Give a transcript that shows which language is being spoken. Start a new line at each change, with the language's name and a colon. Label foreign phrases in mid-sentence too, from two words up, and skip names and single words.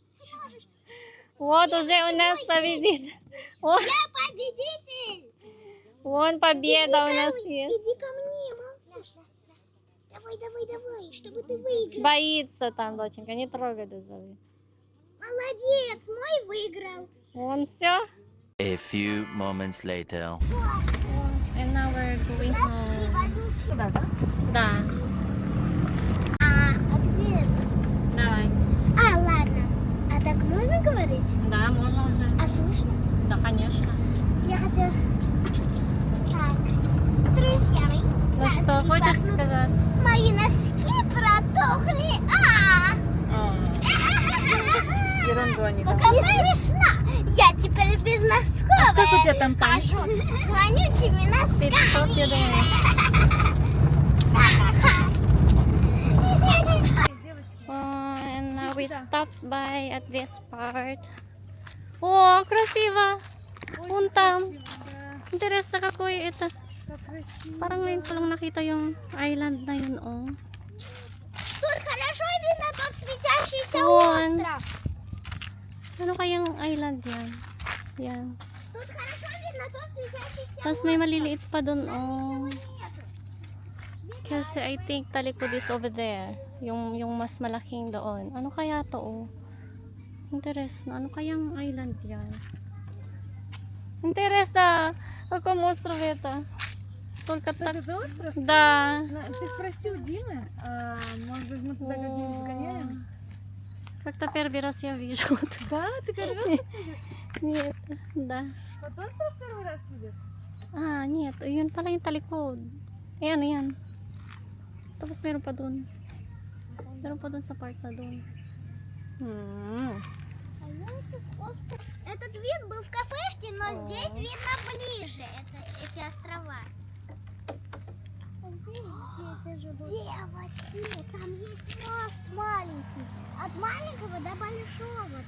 Russian: Вот уже у нас победит. О, Я победитель. вон победа у нас есть. Иди ко мне, малыш. Давай, чтобы ты выиграл. Боится там, доченька. Не трогай даже. Молодец, мой выиграл. Вон все.
English: A few moments later. And now we're going home.
Russian: Туда, да? Да. А где это? Давай. Ладно. А так можно говорить? Да, можно уже. А слышно? Да, конечно. Я хотела... Так. Друзья мои. Ну что, хочешь сказать? Мои носки протухли. Ерунду они там. Пока смешно. Я теперь без носков. А сколько у тебя там хожу с вонючими носками. 500, я думаю.
English: And now we stopped by at this part.
Russian: О, красиво! Вон там. Интересно, какой это. Как красиво.
Filipino: Parang ngayon ko lang nakita yung island na yun, oh.
Russian: Тут хорошо видно тот светящийся Вон. остров.
Filipino: Ano kayang island yan? Yan.
Russian: Тут хорошо видно тот светящийся
Filipino: Tapos may maliliit pa dun, oh.
English: Kasi I think Talikod is over there.
Filipino: Yung mas malaking doon. Ano kaya to, oh? Interesting. Ano kayang island yan?
Russian: Интересно, каком острове это? Только Что так. это за остров? Да. Ты спроси у Димы, может быть мы туда как-нибудь сгоняем? Как-то первый раз я вижу. Да, ты первый раз? Нет, да. Вот остров первый раз видишь? Нет.
Filipino: Yun pala yung Talikod. Ayan, ayan. Tapos meron pa dun. Meron pa dun sa part na dun.
Russian: Этот вид был в кафешке, но здесь видно ближе эти острова. Девочки, там есть мост маленький. От маленького до большого.